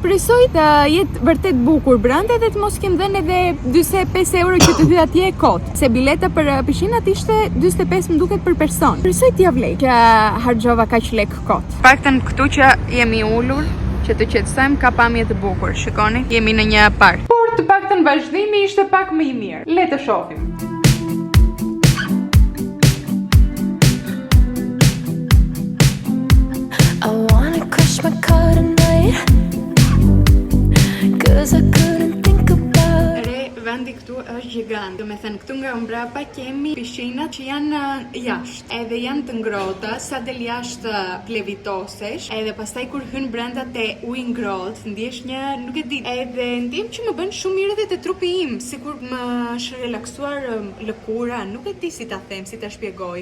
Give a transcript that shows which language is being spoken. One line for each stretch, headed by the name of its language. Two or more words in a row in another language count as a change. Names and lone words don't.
Albanian: Presoj të jetë vërtet bukur brenda dhe të mos kem dhënë edhe 45 euro që të hyj atje kot. Se bileta për pishinat ishte 45 më duket për person. Presoj t'ia vlej që harxova kaq lek kot. Paktën këtu që jemi ulur, që të qetësojmë, ka pamje të bukur. Shikoni, jemi në një park. Të paktën vazhdimi ishte pak më i mirë. Le të shohim.
English: I wanna crush my car tonight 'cause I couldn't think about.
Albanian: Vendi këtu është gjigant. Do me thënë këtu nga mbrapa kemi pishinat që janë jashtë. Edhe janë të ngrohta, sa del jashtë plevitosesh, edhe pastaj kur hyn brenda te ujë ngrohtë, ndjesh një, nuk e di. Edhe ndjem që më bën shumë mirë edhe te trupi im, sikur më është relaksuar lëkura, nuk e di si ta them, si ta shpjegoj.